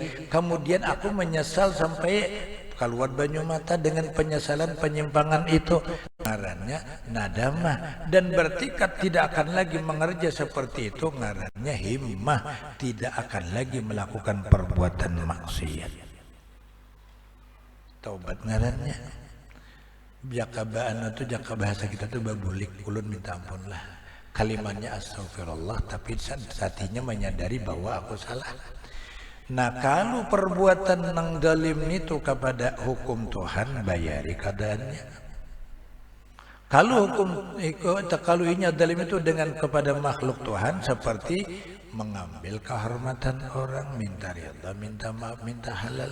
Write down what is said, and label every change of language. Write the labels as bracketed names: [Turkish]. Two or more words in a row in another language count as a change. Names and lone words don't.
[Indonesian] Kemudian aku menyesal sampai keluar [Banjar] banyu mata [Indonesian] dengan penyesalan penyimpangan itu, ngarannya nadamah, dan bertekad tidak akan lagi mengerja seperti itu, ngarannya himmah, tidak akan lagi melakukan perbuatan maksiat. [Banjar] Taubat ngarannya. Jakabaan itu jaka bahasa kita tuh babulik, ulun minta ampun lah. [Indonesian] Kalimatnya astagfirullah, tapi hatinya menyadari bahwa aku salah. Nah, kalau perbuatan nang zalim itu kepada hukum Tuhan, bayari keadaannya. Kalau ini zalim itu dengan kepada makhluk Tuhan, seperti mengambil kehormatan orang, minta ridha, minta maaf, minta halal.